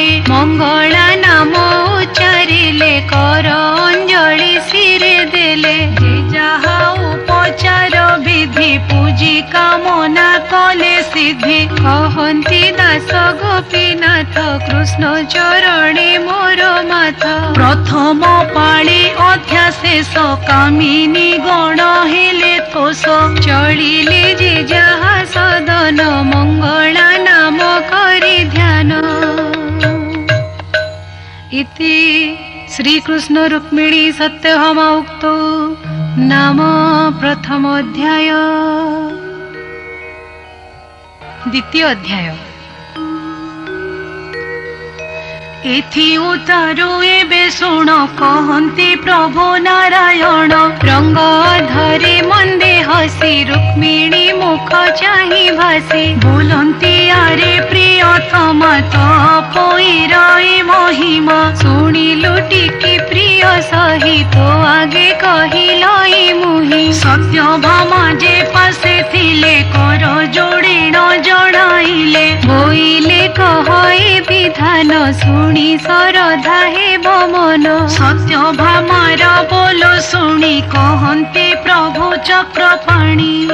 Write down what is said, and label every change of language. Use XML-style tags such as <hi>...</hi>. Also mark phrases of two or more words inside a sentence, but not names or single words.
<or>ମଙ୍ଗଳା ନାମ ଉଚ୍ଚାରିଲେ କର ଅଞ୍ଜଳି ଶିରେ ଦେଲେ ଯେ ଯାହା ଉପଚାର ବିଧି ପୂଜି କାମନା କଲେ ସିଦ୍ଧି କହନ୍ତି ଦାସ ଗୋପୀନାଥ କୃଷ୍ଣ ଚରଣେ ମୋର ମାଥ ପ୍ରଥମ ପାଳି ଅଧ୍ୟା ଶେଷ କାମିନୀ ଗଣ ହେଲେ ତୋଷ ଚଳିଲେ ଯେ ଯାହା ସଦନ ମଙ୍ଗଳା ନାମ କରି ଧ୍ୟାନ ଇତି ଶ୍ରୀକୃଷ୍ଣ ରୁକ୍ମିଣୀ ସତ୍ୟଭାମା ଉକ୍ତୋ ନାମ ପ୍ରଥମ ଅଧ୍ୟାୟ ଦ୍ୱିତୀୟ ଅଧ୍ୟାୟ ଏଥି ଉତାରୁ ଏବେ ଶୁଣ କହନ୍ତି ପ୍ରଭୁ ନାରାୟଣ ରଙ୍ଗ ଧରେ ମନ୍ଦେ ହସି ରୁକ୍ମିଣୀ ମୁଖ ଚାହି ଭାସି ବୋଲନ୍ତି ଆରେ ପ୍ରିୟତମା ତପୋଇରାଇ ମହିମା ଶୁଣିଲୁ ଟିକି ପ୍ରିୟ ସହିତ ଆଗେ କହିଲଇ ମୁହି ସତ୍ୟଭାମା ଯେ ପାଶେ ଥିଲେ କର ଯୋଡ଼ିଣ ଜଣାଇଲେ ବୋଇଲେ କହଇ ବିଧାନ ଶୁଣି ସରଧା ହେବ ମନ ସତ୍ୟଭାମାର ବୋଲ ଶୁଣି କହନ୍ତି ପ୍ରଭୁ ଚକ୍ରପାଣି</or>